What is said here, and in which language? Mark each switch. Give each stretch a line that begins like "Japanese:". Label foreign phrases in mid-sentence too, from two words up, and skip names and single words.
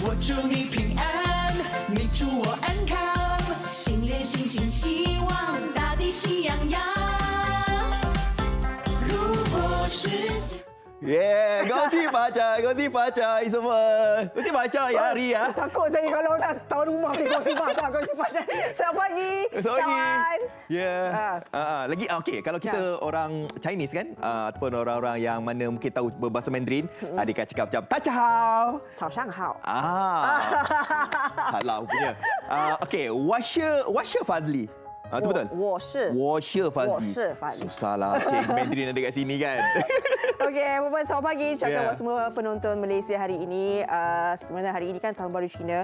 Chinese: 祝你平安，你祝我安康，心连心，心希望，大地喜洋洋。如果世界
Malay: Gosip baca semua. Gosip baca ya hari ya. Takut saya kalau dah tahu rumah ni gosip baca. Selamat pagi. Selamat pagi. Kawan. Ya. Lagi okey kalau kita orang Chinese kan ataupun orang-orang yang mana mungkin tahu berbahasa Mandarin, dia akan cakap macam "
Chinese: 大家好." 早上好。
Malay: Salah punya. Okey, Washer Fazli. Itu betul?
Chinese: 我是 Washer Fazli. 我是 Fazli.
Malay: Susahlah cikgu Mandarin ada kat sini kan. Okey, Puan, selamat pagi. Cakap Ya. buat semua penonton Malaysia hari ini. Sebenarnya hari ini kan Tahun Baru Cina.